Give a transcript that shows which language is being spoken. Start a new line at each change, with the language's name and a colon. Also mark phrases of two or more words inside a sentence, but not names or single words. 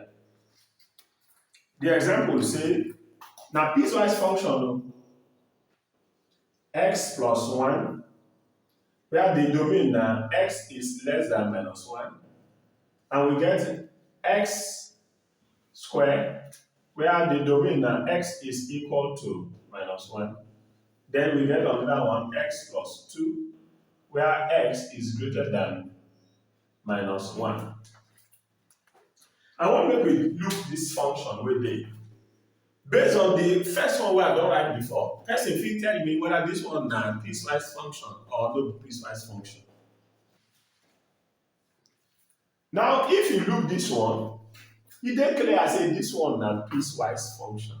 Nigerian Pidgin: The example say, na piecewise function x plus 1, where the domain na x is less than minus 1, and we get x squared, where the domain na x is equal to minus 1. Then we get another one, x plus 2, where x is greater than minus 1. I want make we look this function wey dey. Based on the first one wey I don write before, person fit tell me whether this one na piecewise function or no be piecewise function. Now, if you look this one, e dey clear say this one na piecewise function.